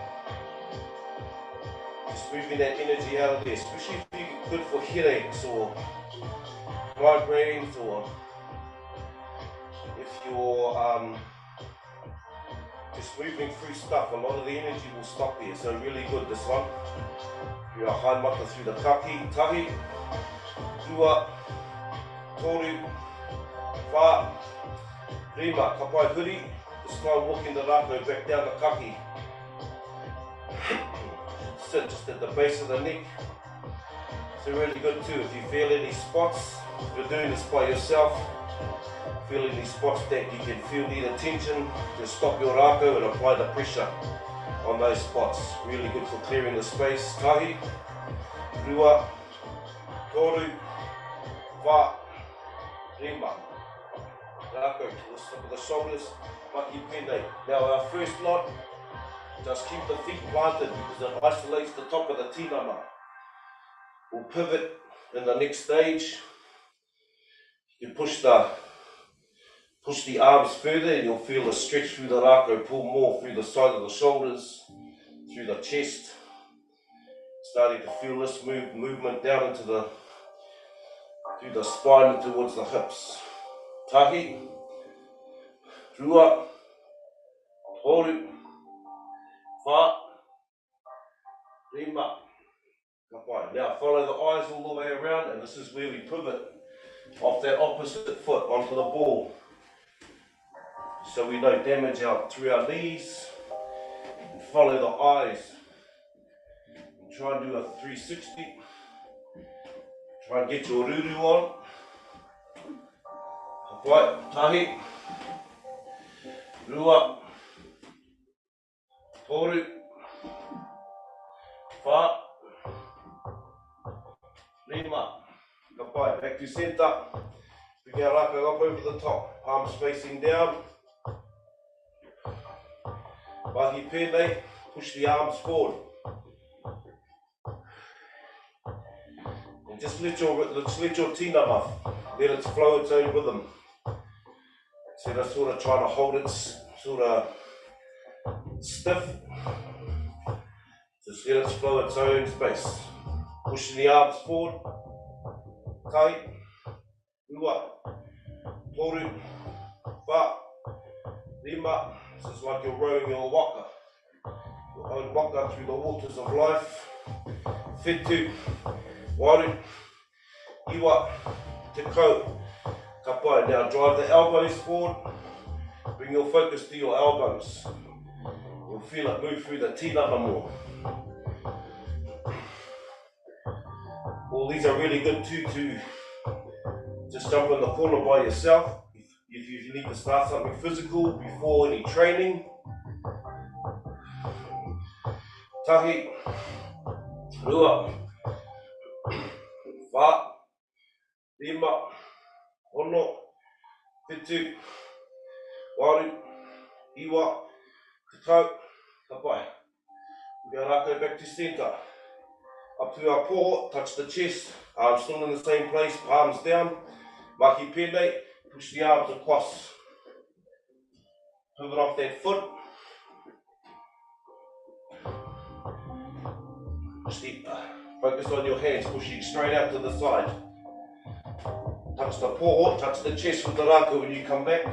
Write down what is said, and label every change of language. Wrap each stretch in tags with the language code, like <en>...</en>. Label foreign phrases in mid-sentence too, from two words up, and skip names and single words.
<en>Just moving that energy out of there, especially if you're good for headaches or migraines, or if you're just moving through stuff, a lot of the energy will stop there. So really good, this one. You are high mata through the</en> <mi>kaki, tahi, rua, toru, wha, rima, kapai huri.</mi> <en>This time walking the Rākau back down the kaki. Sit just at the base of the neck. So really good too. If you feel any spots, if you're doing this by yourself, feel any spots that you can feel need attention, just stop your Rākau and apply the pressure on those spots. Really good for clearing the space.</en> <mi>Tahi, rua, toru, wha, rima.</mi> <en>Rākau to the top of the shoulders,</en> <mi>maki pēnei.</mi> <en>Now our first lot, just keep the feet planted because it isolates the top of the tinana. We'll pivot in the next stage. You can push the arms further and you'll feel the stretch through the Rākau, pull more through the side of the shoulders, through the chest. Starting to feel this movement down into through the spine and towards the hips.</en> <mi>Tahi, rua, toru, wha, rima.</mi> <en>Now follow the eyes all the way around, and this is where we pivot off that opposite foot onto the ball. So we don't damage out through our knees. And follow the eyes. And try and do a 360. Try and get your ruru on. Right,</en> <mi>tahi, rua, toru, wha, rima. Kapai,</mi> <en>back to centre. Bring our Rākau up over the top, palms facing down.</en> <mi>Mahi pēnei,</mi> <en>push the arms forward. And just let your tinana, let it flow its own rhythm. Instead of sort of trying to hold it sort of stiff, just let it flow its own space. Pushing the arms forward.</en> <mi>Tahi, rua, toru, wha, rima.</mi> <en>This is like you're rowing your waka. Your own waka through the waters of life.</en> <mi>Whetū, waru, iwa, te kau, kapai.</mi> <en>Now drive the elbows forward. Bring your focus to your elbows. You'll feel it move through the tinana more. All these are really good too to just jump in the corner by yourself. If you need to start something physical before any training.</en> <mi>Tahi, rua, wha, rima, ono, whetū, waru, iwa, te kau, kapai.</mi> <en>We are Rākau back to centre. Up to our paw, touch the chest, arms still in the same place, palms down.</en> <mi>Mahi pēnei,</mi> <en>push the arms across. Pivot off that foot. Focus on your hands, pushing straight out to the side. Touch the paw, touch the chest with the Rākau when you come back.</en>